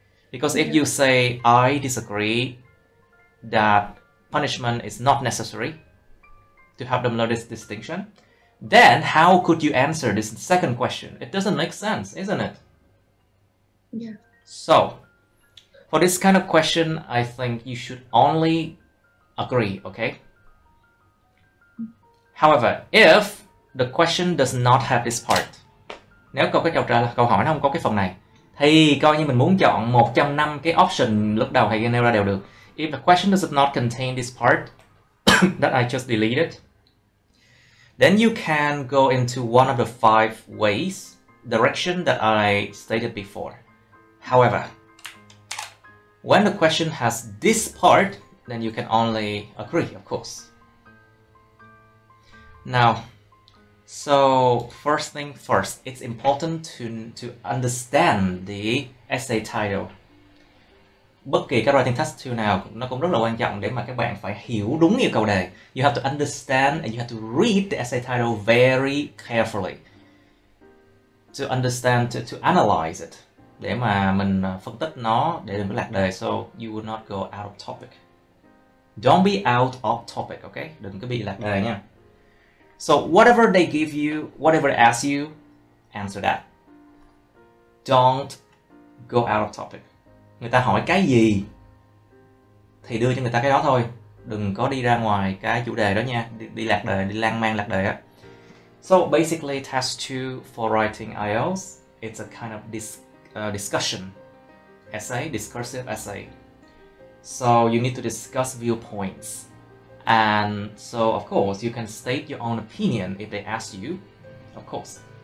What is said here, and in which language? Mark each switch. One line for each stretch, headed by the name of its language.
English: Because if you say, I disagree that punishment is not necessary to help them learn this distinction, then how could you answer this second question? It doesn't make sense, isn't it? Yeah. So, for this kind of question, I think you should only agree, okay? However, if the question does not have this part,
Vietnamese: nếu câu hỏi nó không có cái phần này, thì coi như mình muốn chọn một trong 5 cái option lúc đầu thầy nêu ra đều được.
English: If the question does not contain this part that I just deleted, then you can go into one of the 5 ways, direction that I stated before. However, when the question has this part, then you can only agree, of course. Now, so first thing first, it's important to understand the essay title.
Vietnamese: Bất kỳ cái writing test 2 nào nó cũng rất là quan trọng để mà các bạn phải hiểu đúng yêu cầu đề.
English: You have to understand and you have to read the essay title very carefully to understand, to analyze it,
Vietnamese: để mà mình phân tích nó để đừng có lạc đề.
English: So you will not go out of topic. Don't be out of topic, okay?
Vietnamese: Đừng có bị lạc đề nha.
English: So whatever they give you, whatever they ask you, answer that. Don't go out of topic.
Vietnamese: Người ta hỏi cái gì thì đưa cho người ta cái đó thôi. Đừng có đi ra ngoài cái chủ đề đó nha, đi lạc đề, đi lan man lạc đề á.
English: So basically test 2 for writing IELTS, it's a kind of discussion essay, discursive essay. So you need to discuss viewpoints. And so of course you can state your own opinion if they ask you, of course.